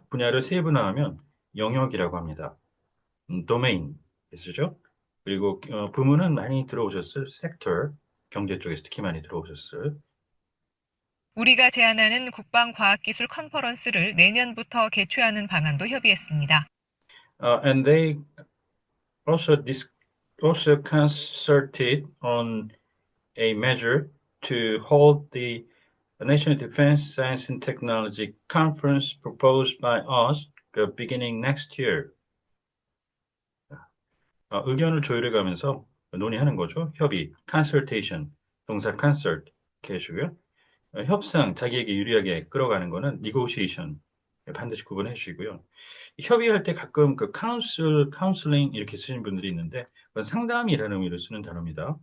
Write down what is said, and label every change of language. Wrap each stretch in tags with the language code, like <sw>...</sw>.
<ko>분야를 세분화하면 영역이라고 합니다. domain 쓰죠. 그리고 부문은 많이 들어오셨을 sector 경제 쪽에서 특히 많이 들어오셨을 우리가 제안하는 국방과학기술 컨퍼런스를 내년부터 개최하는 방안도 협의했습니다.</ko> <en>and they also concerted on a measure to hold the National Defense Science and Technology Conference proposed by us beginning next year.</en> <ko>의견을 조율해 가면서 논의하는 거죠. 협의, consultation, 동사 consult 이렇게 해주고요. 협상, 자기에게 유리하게 끌어가는 거는 negotiation 반드시 구분해 주시고요. 협의할 때 가끔 그 counseling 이렇게 쓰시는 분들이 있는데 그건 상담이라는 의미로 쓰는 단어입니다.</ko>